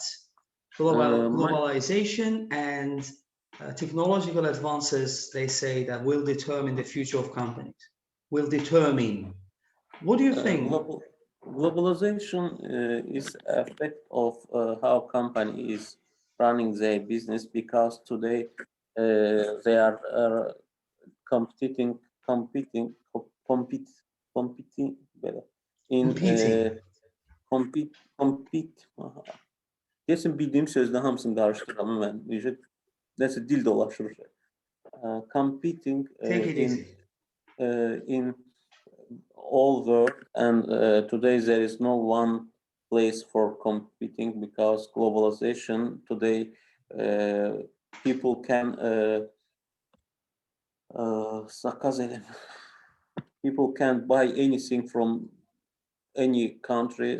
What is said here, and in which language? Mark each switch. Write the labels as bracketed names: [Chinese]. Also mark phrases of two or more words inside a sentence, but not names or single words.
[English] Globalization and technological advances, they say, that will determine the future of companies. Will determine. What do you think? Globalization is an effect of how company is running their business, because today they are competing [Azerbaijani] Kesin bildiğim sözde hamısını qarışdırıram mən. Nəsə dil dolaşır. [English] Competing in all world, and today there is no one place for competing, because globalization today people can people can buy anything from any country.